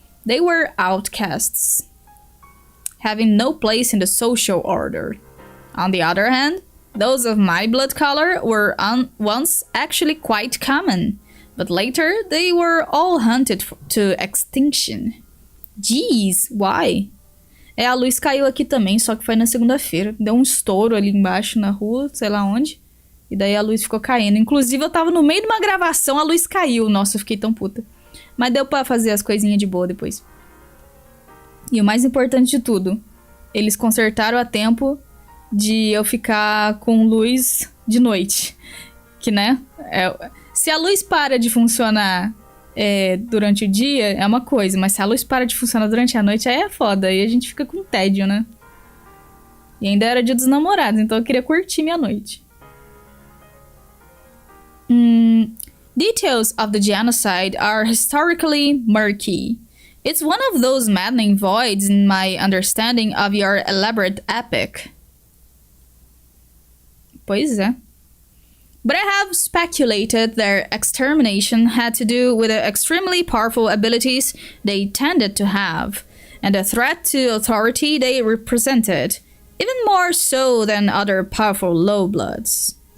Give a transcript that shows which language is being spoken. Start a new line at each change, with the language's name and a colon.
English: They were outcasts, having no place in the social order. On the other hand, those of my blood color were once actually quite common, but later they were all hunted to extinction. Jeez, why?
Portuguese: A luz caiu aqui também, só que foi na segunda-feira. Deu um estouro ali embaixo na rua, sei lá onde. E daí a luz ficou caindo. Inclusive, eu tava no meio de uma gravação, a luz caiu. Nossa, eu fiquei tão puta. Mas deu pra fazer as coisinhas de boa depois. E o mais importante de tudo, eles consertaram a tempo de eu ficar com luz de noite. Que, né? Se a luz para de funcionar durante o dia, é uma coisa. Mas se a luz para de funcionar durante a noite, aí é foda. Aí a gente fica com tédio, né? E ainda era dia dos namorados, então eu queria curtir minha noite.
English: Details of the genocide are historically murky. It's one of those maddening voids in my understanding of your elaborate epic.
Portuguese: Pois é.
English: But I have speculated their extermination had to do with the extremely powerful abilities they tended to have, and the threat to authority they represented, even more so than other powerful lowbloods.